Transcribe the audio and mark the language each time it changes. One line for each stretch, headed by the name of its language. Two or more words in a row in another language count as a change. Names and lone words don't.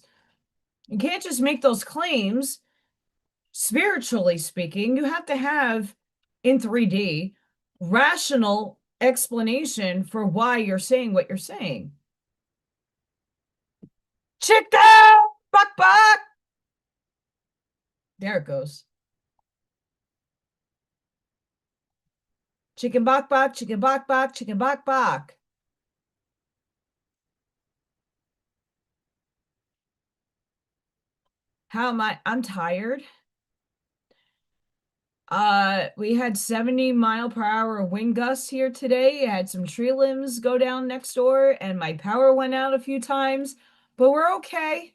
English: You can't just make those claims. Spiritually speaking, you have to have in 3D rational explanation for why you're saying what you're saying. Chicken! Buck buck! There it goes. Chicken bok bok, chicken bok bok, chicken bok bok. How am I? I'm tired. We had 70-mile-per-hour wind gusts here today. I had some tree limbs go down next door, and my power went out a few times, but we're okay.